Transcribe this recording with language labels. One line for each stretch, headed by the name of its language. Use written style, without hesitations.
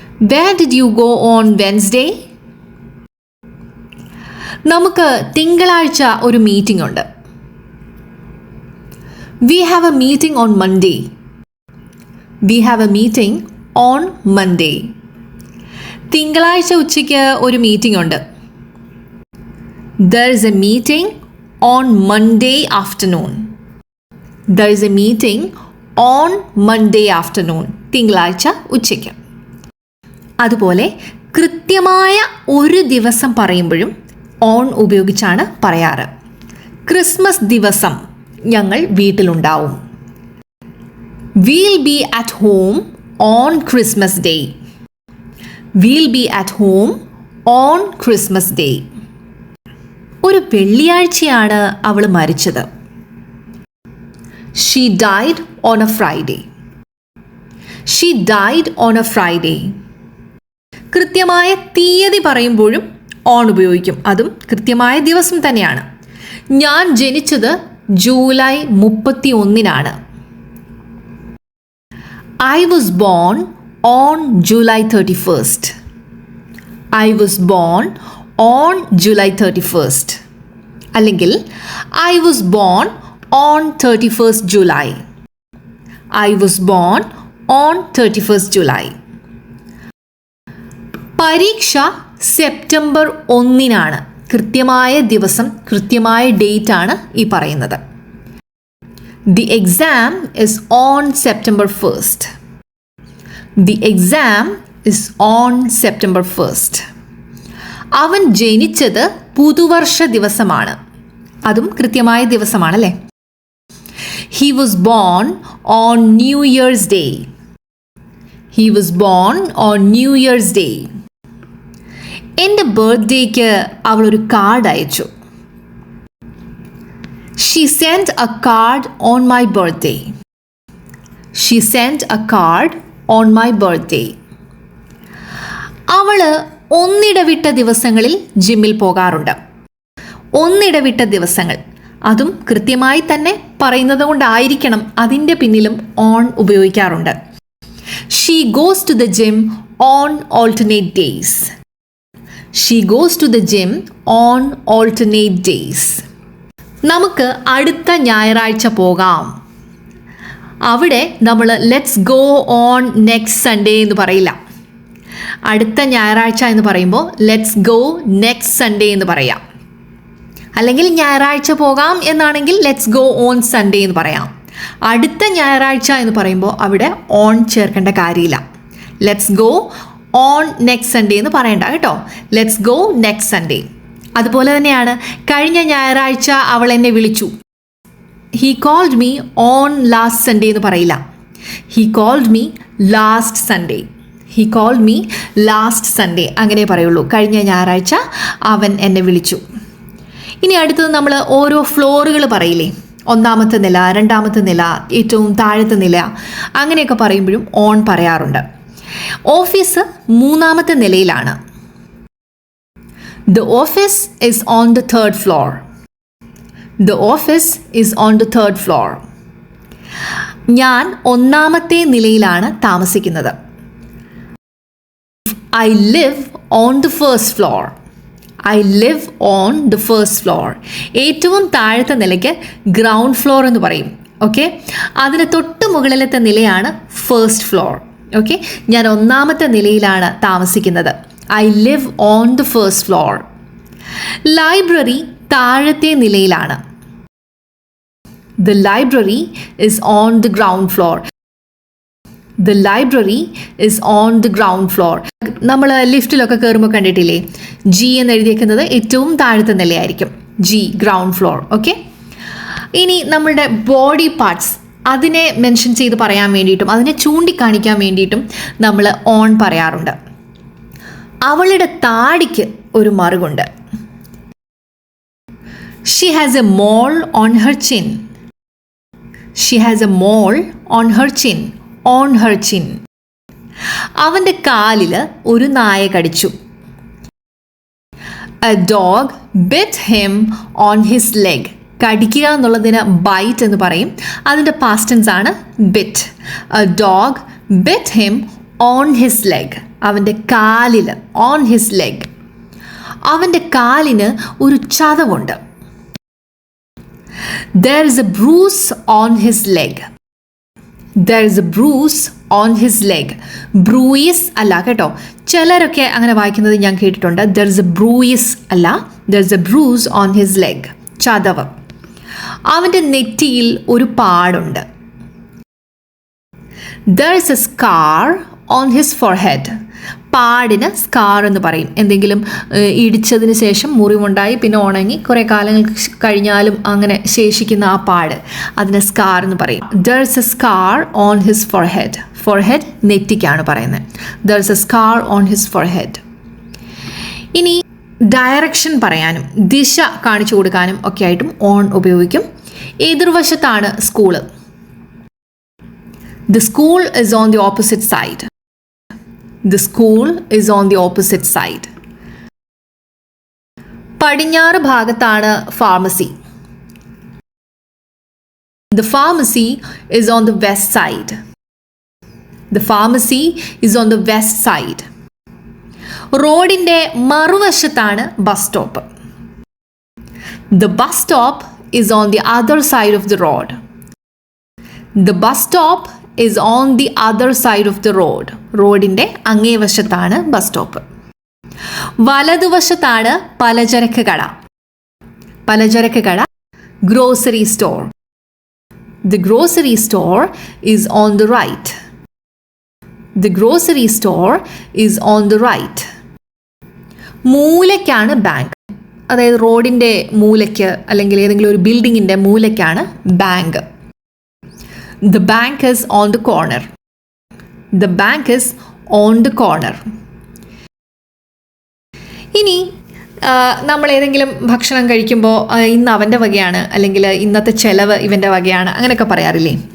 English: Where did you go on Wednesday?
Malayalam: നമുക്ക് തിങ്കളാഴ്ച ഒരു മീറ്റിംഗ് ഉണ്ട്.
English: We have a meeting on Monday. We have a meeting on Monday.
Malayalam: തിങ്കളാഴ്ച ഉച്ചയ്ക്ക് ഒരു മീറ്റിംഗ് ഉണ്ട്. There is a meeting on Monday afternoon. There is a meeting on Monday afternoon. തിങ്കളാഴ്ച ഉച്ചയ്ക്ക്. അതുപോലെ കൃത്യമായ ഒരു ദിവസം പറയുമ്പോഴും ഓൺ ഉപയോഗിച്ചാണ് പറയാറ്. ക്രിസ്മസ് ദിവസം ഞങ്ങൾ വീട്ടിലുണ്ടാവും.
English: We'll be at home on Christmas Day. We'll be at home on Christmas Day.
Malayalam: ഒരു വെള്ളിയാഴ്ചയാണ് അവൾ മരിച്ചത്.
English: She died on a Friday. She died on a Friday.
Malayalam: കൃത്യമായ തീയതി പറയുമ്പോഴും ഓൺ ഉപയോഗിക്കും. അതും കൃത്യമായ ദിവസം തന്നെയാണ്. ഞാൻ ജനിച്ചത് July 31-നാണ്.
English: I was born on July 31st. I was born on July 31st.
Malayalam: അല്ലെങ്കിൽ
English: I was born on 31st July. I was born on 31st July.
Malayalam: പരീക്ഷ സെപ്റ്റംബർ 1-നാണ്. കൃത്യമായ ദിവസം, കൃത്യമായ ഡേറ്റ് ആണ് ഈ പറയുന്നത്.
English: The exam is on September 1st. The exam is on September 1st.
Malayalam: അവൻ ജനിച്ചത് പുതുവർഷ ദിവസമാണ്. അതും കൃത്യമായ ദിവസമാണല്ലേ.
English: He was born on New Year's Day. He was born on New Year's Day.
Malayalam: എൻ്റെ ബർത്ത്ഡേക്ക് അവൾ ഒരു കാർഡ് അയച്ചു.
English: She sent a card on my birthday. She sent a card on my birthday.
Malayalam: അവൾ ഒന്നിടവിട്ട ദിവസങ്ങളിൽ ജിമ്മിൽ പോകാറുണ്ട്. ഒന്നിടവിട്ട ദിവസങ്ങൾ, അതും കൃത്യമായി തന്നെ പറയുന്നത് കൊണ്ടായിരിക്കണം അതിൻ്റെ പിന്നിലും ഓൺ ഉപയോഗിക്കാറുണ്ട്.
English: She goes to the gym on alternate days. She goes to the gym on alternate days.
Malayalam: നമുക്ക് അടുത്ത ഞായറാഴ്ച പോകാം. അവിടെ നമ്മൾ
English: let's go on next Sunday
Malayalam: എന്ന് പറയില്ല. അടുത്ത ഞായറാഴ്ച എന്ന് പറയുമ്പോൾ
English: let's go next Sunday
Malayalam: എന്ന് പറയാം. അല്ലെങ്കിൽ ഞായറാഴ്ച പോകാം എന്നാണെങ്കിൽ
English: let's go on Sunday
Malayalam: എന്ന് പറയാം. അടുത്ത ഞായറാഴ്ച എന്ന് പറയുമ്പോൾ അവിടെ ഓൺ ചേർക്കേണ്ട കാര്യമില്ല.
English: let's go on next Sunday
Malayalam: എന്ന് പറയണ്ട കേട്ടോ.
English: Let's go next Sunday.
Malayalam: അതുപോലെ തന്നെയാണ് കഴിഞ്ഞ ഞായറാഴ്ച അവൾ എന്നെ വിളിച്ചു.
English: he called me on last Sunday
Malayalam: എന്ന് പറയില്ല.
English: He called me last Sunday. He called me last Sunday
Malayalam: അങ്ങനെ പറയുള്ളൂ. കഴിഞ്ഞ ഞായറാഴ്ച അവൻ എന്നെ വിളിച്ചു. ഇനി അടുത്തത് നമ്മൾ ഓരോ ഫ്ലോറുകൾ പറയില്ലേ, ഒന്നാമത്തെ നില, രണ്ടാമത്തെ നില, ഏറ്റവും താഴത്തെ നില, അങ്ങനെയൊക്കെ പറയുമ്പോഴും ഓൺ പറയാറുണ്ട്. ഓഫീസ് മൂന്നാമത്തെ നിലയിലാണ്.
English: The office is on the third floor. The office is on the third floor.
Malayalam: ഞാൻ ഒന്നാമത്തെ നിലയിലാണ് താമസിക്കുന്നത്.
English: I live on the first floor. I live on the first floor.
Malayalam: ഏറ്റവും താഴത്തെ നിലയ്ക്ക് ഗ്രൗണ്ട് ഫ്ലോർ എന്ന് പറയും. ഓക്കെ, അതിന് തൊട്ട് മുകളിലത്തെ നിലയാണ് ഫസ്റ്റ് ഫ്ലോർ. ഓക്കെ, ഞാൻ ഒന്നാമത്തെ നിലയിലാണ് താമസിക്കുന്നത്.
English: I live on the first floor.
Malayalam: Library താഴത്തെ നിലയിലാണ്.
English: The library is on the ground floor. The library is on the ground floor.
Malayalam: നമ്മൾ ലിഫ്റ്റിലൊക്കെ കയറുമ്പോൾ കണ്ടിട്ടില്ലേ, ജി എന്ന് എഴുതിയേക്കുന്നത് ഏറ്റവും താഴത്തെ നിലയായിരിക്കും. G, ground floor. ഓക്കെ, ഇനി നമ്മളുടെ ബോഡി പാർട്സ് അതിനെ മെൻഷൻ ചെയ്ത് പറയാൻ വേണ്ടിയിട്ടും അതിനെ ചൂണ്ടിക്കാണിക്കാൻ വേണ്ടിയിട്ടും നമ്മൾ ഓൺ പറയാറുണ്ട്. അവളുടെ താടിക്ക് ഒരു മറുകുണ്ട്.
English: She has a mole on her chin. She has a mole on her chin. On her chin.
Malayalam: അവൻ്റെ കാലിൽ ഒരു നായ കടിച്ചു.
English: A dog bit him on his leg.
Malayalam: കടിക്കുക എന്നുള്ളതിന് ബൈറ്റ് എന്ന് പറയും. അതിൻ്റെ പാസ്റ്റ് ടെൻസ് ആണ് bit.
English: A dog bit him on his leg.
Malayalam: അവൻ്റെ കാലിൽ,
English: On his leg.
Malayalam: അവൻ്റെ കാലിന് ഒരു ചതവുണ്ട്.
English: There is a bruise on his leg. There is a bruise on his leg.
Malayalam: Bruise അല്ല കേട്ടോ, ചിലരൊക്കെ അങ്ങനെ വായിക്കുന്നത് ഞാൻ കേട്ടിട്ടുണ്ട്.
English: There is a bruise
Malayalam: അല്ല,
English: there is a bruise on his leg.
Malayalam: ചതവ്. അവൻ്റെ നെറ്റിയിൽ ഒരു പാടുണ്ട്.
English: There is a scar on his forehead.
Malayalam: പാടിന് scar എന്ന് പറയും. എന്തെങ്കിലും ഇടിച്ചതിന് ശേഷം മുറിവുണ്ടായി പിന്നെ ഉണങ്ങി കുറേ കാലങ്ങൾ കഴിഞ്ഞാലും അങ്ങനെ ശേഷിക്കുന്ന ആ പാട്, അതിന് സ്കാർ എന്ന് പറയും.
English: There is a scar on his forehead.
Malayalam: Forehead നെറ്റിക്കാണ് പറയുന്നത്.
English: There is a scar on his forehead.
Malayalam: ഇനി ഡയറക്ഷൻ പറയാനും ദിശ കാണിച്ചു കൊടുക്കാനും ഒക്കെ ആയിട്ടും ഓൺ ഉപയോഗിക്കും. എതിർവശത്താണ് school.
English: The school is on the opposite side. The school is on the opposite side.
Malayalam: പടിഞ്ഞാറ് ഭാഗത്താണ് pharmacy.
English: The pharmacy is on the west side. The pharmacy is on the west side.
Malayalam: റോഡിൻ്റെ മറുവശത്താണ് bus stop.
English: The bus stop is on the other side of the road. The bus stop is on the other side of the road.
Malayalam: റോഡിൻ്റെ അങ്ങേ വശത്താണ് bus stop. വലതുവശത്താണ് പലചരക്ക് കട. പലചരക്ക് കട, grocery store.
English: The grocery store is on the right. The grocery store is on the right.
Malayalam: മൂലയ്ക്കാണ് bank. അതായത് റോഡിൻ്റെ മൂലയ്ക്ക് അല്ലെങ്കിൽ ഏതെങ്കിലും ഒരു ബിൽഡിങ്ങിൻ്റെ മൂലയ്ക്കാണ് bank.
English: The bank is on the corner. The bank is on the corner.
Malayalam: ഇനി നമ്മൾ ഏതെങ്കിലും ഭക്ഷണം കഴിക്കുമ്പോൾ ഇന്ന് അവൻ്റെ വകയാണ് അല്ലെങ്കിൽ ഇന്നത്തെ ചെലവ് ഇവൻ്റെ വകയാണ് അങ്ങനെയൊക്കെ പറയാറില്ലേ.